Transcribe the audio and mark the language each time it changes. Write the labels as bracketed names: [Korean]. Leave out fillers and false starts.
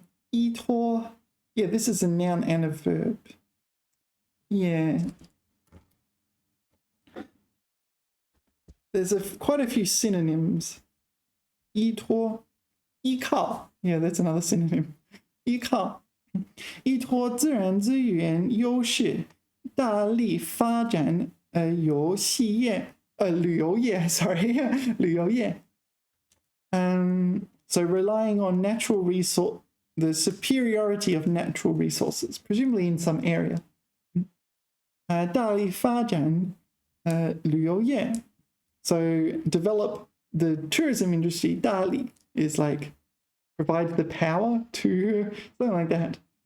[English] 依托, yeah, this is a noun and a verb. Yeah. There's quite a few synonyms. 依托, 依靠, yeah, that's another synonym. [Chinese] 依靠, 依托自然资源优势，大力发展旅游业 [English] sorry [Chinese] 旅游业。 [English] So relying on natural resource, the superiority of natural resources, presumably in some area. [Chinese] 大力发展旅游业. [English] So develop the tourism industry. 大力 is like provide the power to something like that.